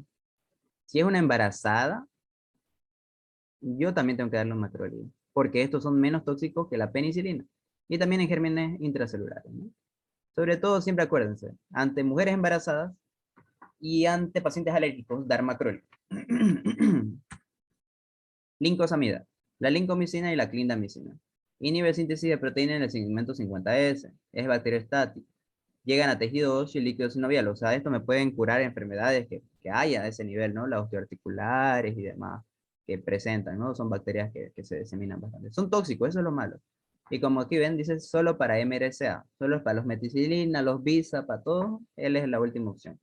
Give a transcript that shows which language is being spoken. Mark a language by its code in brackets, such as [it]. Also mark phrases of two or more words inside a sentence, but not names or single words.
[es] Si es una embarazada, yo también tengo que darle un macrólido, porque estos son menos tóxicos que la penicilina. Y también en gérmenes intracelulares, ¿no? Sobre todo, siempre acuérdense, ante mujeres embarazadas y ante pacientes alérgicos, dar macrólido. Lincosamida, la lincomicina y la clindamicina. Inhibe síntesis de proteína en el segmento 50S. Es bacteriostático. Llegan a tejido óseo y líquido sinovial. O sea, esto me pueden curar enfermedades que haya a ese nivel, ¿no? Las osteoarticulares y demás que presentan, ¿no? Son bacterias que se diseminan bastante. Son tóxicos, eso es lo malo. Y como aquí ven, dice solo para MRSA, solo para los meticilina, los BISA, para todo, él es la última opción.